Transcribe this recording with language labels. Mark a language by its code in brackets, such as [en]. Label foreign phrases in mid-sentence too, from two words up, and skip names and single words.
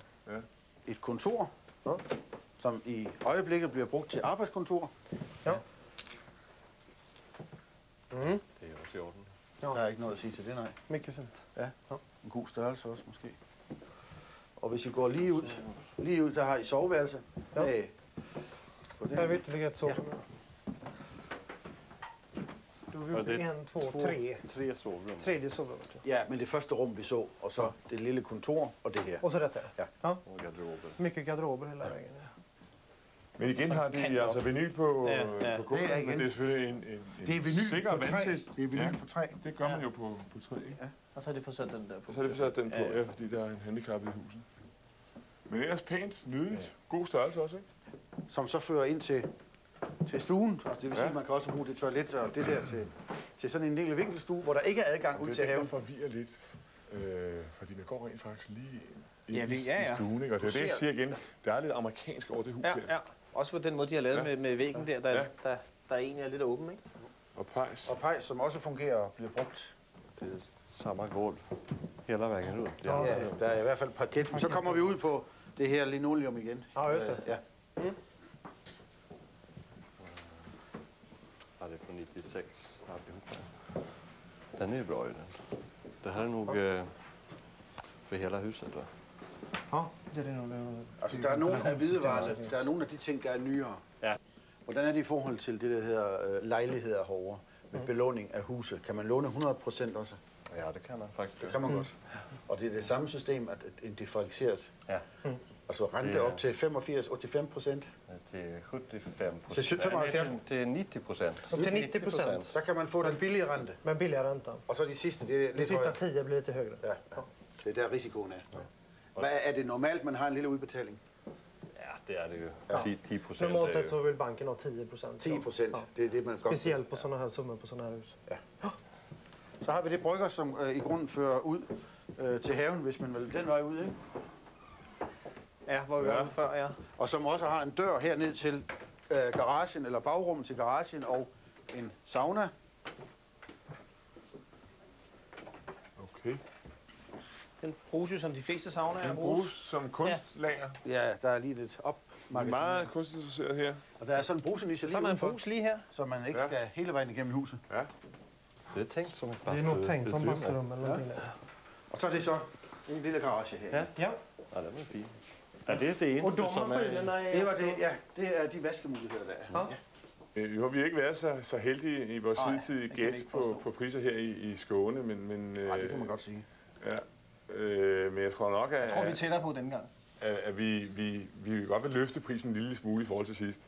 [da] Et kontor, som i øjeblikket bliver brugt til arbejdskontor. Ja. Det er også i orden. Der er ikke noget at sige til det, nej. [sv] Mycket fint. [da] En god størrelse også måske. Og hvis I går lige ud, der har I soveværelse. Ja. På den. [sv] Här har vi ytterligare ett sovrum. Då har vi Ja, gjort det är 1, 2, 3. 3 sovrum. Tredje sovrummet. Ja. [da] Ja, men det første rum vi så, og så det lille kontor og det her. [sv] Och så detta. Ja. Ja. [da] Og garderober. [sv] Mycket garderober hela vägen. Ja. [da] Men igen har de altså vinyl på, Ja. på gulvet, Det er igen. men det er selvfølgelig en Det er vinyl sikker på træ. vandtest. Det er vinyl Ja, på træ. det gør man jo på træ, ikke? Og så har de fået sat den der på. Og så har de sat den på, ja, fordi der er en handicap i huset. Men ellers pænt, nydeligt, god størrelse også, ikke? Som så fører ind til stuen. Og det vil sige, at man kan også bruge det toilet og det der til sådan en lille vinkelstue, hvor der ikke er adgang ud Det til er det, der haven. forvirrer lidt, fordi man går rent faktisk lige ind Ja, i ja. stuen, ikke? Og det er det, jeg siger igen, der er lidt amerikansk over det hus Ja, her. ja. Også på den måde, de har lavet med væggen der, der egentlig er lidt åben, ikke? Og pejs. Og pejs, som også fungerer og bliver brugt. Det er [sv] samma gulv hela vägen ut. Ja. [da] Ja, der er i hvert fald parket. Så kommer vi ud på det her linoleum igen. [sv] Ja, just det. Ja. Ja, det är från 96 allihopa. Den är ju bra ju den. Det här är nog för hela huset va? Ja, det är nog. [da] Altså, der er nogle af hvidevarerne, der er nogle af de ting, der er nyere. Ja. Hvordan er det i forhold til det, der hedder lejligheder herovre med belåning af huse? Kan man låne 100% også? [sv] Ja, det kan man faktiskt. [da] Det kan man godt. Og det er det samme system, at en differentieret. Ja. Altså rente Det er- op til 85-85%. [sv] Det är 75%. [da] Så 75? [sv] Det är 90%. Upp till 90%. [da] Der kan man få den billige rente. [sv] Men billigare räntan. [da] Og så de sidste, det er [sv] De [da] lidt [sv] sista [da] højere. [sv] 10 blir lite högre. [da] Ja, ja. Det er der risikoen er. Hvad er det normalt, man har en lille udbetaling? [sv] Ja, det är det ju. Ja. 10%. Normalt är sett ju- så vill banken ha 10%. [da] 10%, Ja. det er det, man godt. [sv] Speciellt på sådana här summor på sådana här hus. [da] Så har vi det brygger, som i grunden fører ud til haven, hvis man vil den vej ud, ikke? Ja, hvor vi var før, ja. Og som også har en dør herned til garagen, eller bagrummet til garagen, og en sauna. Okay. Den bruges jo som de fleste saunaer Den bruges. bruges som kunstlager. Ja, der er lige lidt op. Meget kunstinteresseret her. Og der er sådan en brusenisse lige Så er der en udenfor, brus lige her. så man ikke Ja. skal hele vejen igennem huset. Ja. [sv] Det är tänkt som ett Det är nog tänkt som bastuutrymme. basturum eller någonting. där. [da] Og så er det så en lille garage her. Ja. Ja. [sv] Ja, den är fin. Ja, det är det Och [da] eneste [sv] de som är... maskinerna [da] Det [sv] är... [da] var det, ja. Det er de vaskemuligheder, der er. Ja. Nu har vi ikke været så heldige i vores Nej, hidtidige det kan man gæst ikke påstå. på priser her i Skåne, men Nej, det kan man godt sige. Ja, men jeg tror nok, Jeg tror, vi er tættere på den gang. at vi godt vil løfte prisen en lille smule i forhold til sidst.